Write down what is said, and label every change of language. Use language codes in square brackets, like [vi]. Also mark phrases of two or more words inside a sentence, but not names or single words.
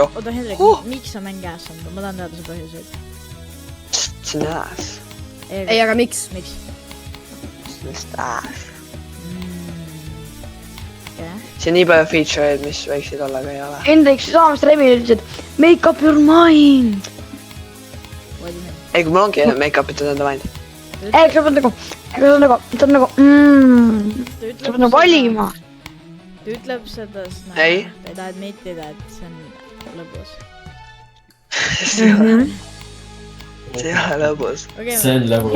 [et] Oota, Hendrik, miks sa mäng käes on? Ma tahan teada see põhjuseid. See on ass. Ei, aga miks? Miks? See on ass. See on nii palju feature'id, mis võiksid olla, aga ei ole. Hendrik, saamist Remi ütles, et [en] make up your mind. [et] Ei, kui mul ongi make-up itud enda mind. Ei, sa pead nagu, sa pead nagu valima. Ta ütleb seda, Ei. ta ei taha admittida, et see on lõbus. See ei ole lõbus. See on lõbus.